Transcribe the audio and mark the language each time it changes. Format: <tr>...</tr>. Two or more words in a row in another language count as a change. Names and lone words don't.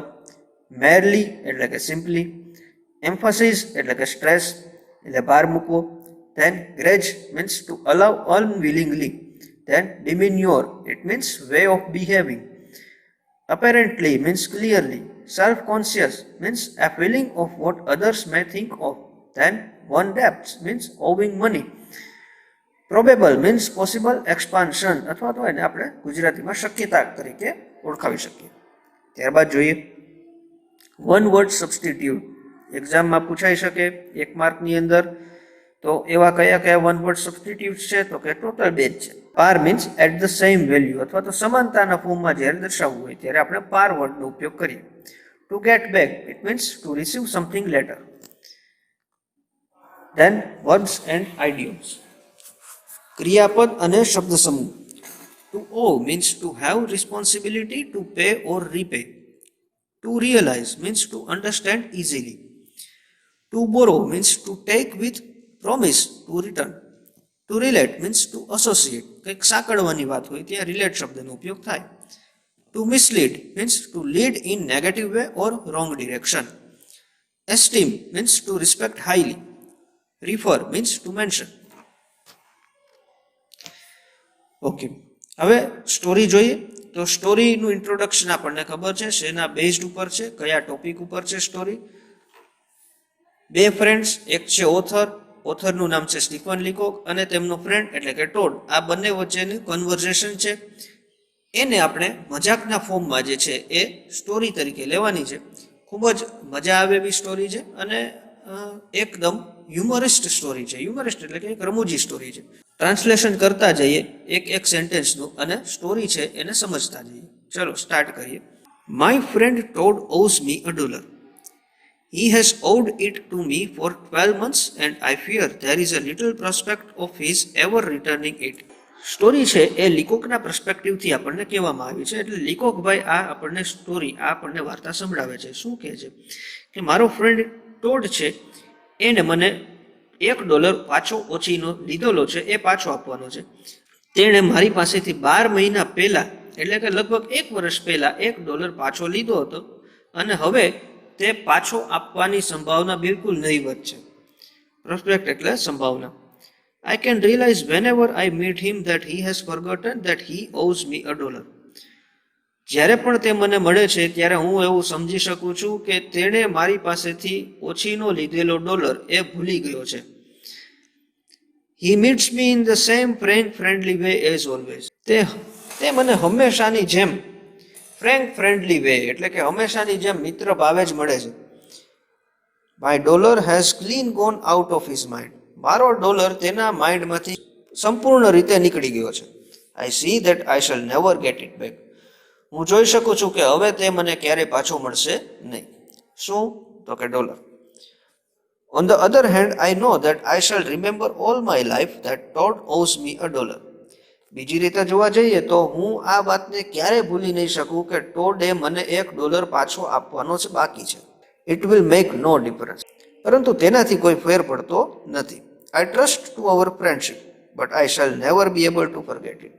<gu>મેરલી એટલે કે સિમ્પલી. એમ્ફાસિસ એટલે કે સ્ટ્રેસ એટલે ભાર મૂકવો.</gu> <en>Then grudge means to allow unwillingly. Then demeanour it means way of behaving. Apparently means clearly. Self conscious means a feeling of what others may think of. Then one debts means owing money. Probable means possible expansion,</en> <gu>અથવા તો એને આપણે ગુજરાતીમાં શક્યતા તરીકે ઓળખાવી શકીએ. ત્યારબાદ જોઈએ</gu> <en>one word substitute.</en> <gu>એક્ઝામમાં પૂછાઈ શકે 1 માર્કની અંદર. તો એવા કયા કયા</gu> <en>one word substitute</en> <gu>છે? તો કે ટોટલ 2 છે.</gu> <en>Par means at the same value,</en> <gu>અથવા તો સમાનતાના ફોર્મમાં જ્યારે દર્શાવવું હોય ત્યારે આપણે પાર વર્ડનો ઉપયોગ કરીએ.</gu> <en>To get back it means to receive something later. Then verbs and idioms.</en> <gu>ક્રિયાપદ અને શબ્દ સમૂહ.</gu> <en>To owe means to have responsibility to pay or repay. To realize means to understand easily. To borrow means to take with promise to return. To relate means to associate.</en> <gu>કંઈક સાંકળવાની વાત હોય ત્યાં relate શબ્દનો ઉપયોગ થાય.</gu> <en>To mislead means to lead in negative way or wrong direction. Esteem means to respect highly. Refer means to mention.</en> <gu>ઓકે, હવે સ્ટોરી જોઈએ. તો સ્ટોરીનું ઇન્ટ્રોડક્શન આપણને ખબર છે શેના બેઝડ ઉપર છે, કયા ટોપિક ઉપર છે સ્ટોરી. બે ફ્રેન્ડ્સ, એક છે ઓથરનું નામ છે સ્ટીફન લીકોક, અને તેમનો ફ્રેન્ડ એટલે કે ટોડ. આ બંને વચ્ચેની કન્વર્ઝેશન છે, એને આપણે મજાકના ફોર્મમાં જે છે એ સ્ટોરી તરીકે લેવાની છે. ખૂબ જ મજા આવે એવી સ્ટોરી છે અને એકદમ હ્યુમરિસ્ટ સ્ટોરી છે. હ્યુમરિસ્ટ એટલે કે એક રમૂજી સ્ટોરી છે. ટ્રાન્સલેશન કરતા જઈએ એક સેન્ટેન્સનું અને સ્ટોરી છે એને સમજતા જઈએ. ચલો સ્ટાર્ટ કરીએ.</gu> <en>My friend Todd owes me $1. He has owed it to me for 12 months and I fear there is a little prospect of his ever returning it.</en> <gu>સ્ટોરી છે એ લીકોકના પર્સપેક્ટિવથી આપણને કહેવામાં આવી છે. એટલે લીકોકભાઈ આ આપણને સ્ટોરી, આ આપણને વાર્તા સંભળાવે છે. શું કહે છે કે મારો ફ્રેન્ડ ટોડ છે એને મને $1 પાછો ઓછીનો લીધેલો છે, એ પાછો આપવાનો છે. તેણે મારી પાસેથી 12 મહિના પહેલા એટલે કે લગભગ 1 વર્ષ પહેલા $1 પાછો લીધો હતો અને હવે તે પાછો આપવાની સંભાવના બિલકુલ નહીવત છે. પ્રોસ્પેક્ટ એટલે સંભાવના.</gu> <en>I can realize whenever I meet him that he has forgotten that he owes me $1.</en> <gu>જ્યારે પણ તે મને મળે છે ત્યારે હું એવું સમજી શકું છું કે તેણે મારી પાસેથી ઓછીનો લીધેલો ડોલર એ ભૂલી ગયો છે.</gu> <en>He meets me in the same friendly way as always.</en> <gu>તે મને હંમેશાની જેમ</gu> <en>friendly way</en> <gu>એટલે કે હંમેશાની જેમ મિત્ર ભાવે જ મળે છે.</gu> <en>My dollar has clean gone out of his mind.</en> <gu>મારો ડોલર તેના માઇન્ડમાંથી સંપૂર્ણ રીતે નીકળી ગયો છે.</gu> <en>I see that I shall never get it back.</en> <gu>હું જોઈ શકું છું કે હવે તે મને ક્યારેય પાછો મળશે નહીં. શું? તો કે ડોલર.</gu> <en>On the other hand, I know that I shall remember all my life that Todd owes me $1.</en> <gu>બીજી રીતે જોવા જઈએ તો હું આ વાતને ક્યારેય ભૂલી નહીં શકું કે ટોડે મને $1 પાછો આપવાનો છે બાકી છે.</gu> <en>It will make no difference.</en> <gu>પરંતુ તેનાથી કોઈ ફેર પડતો નથી.</gu> <en>I trust to our friendship, but I shall never be able to forget it.</en>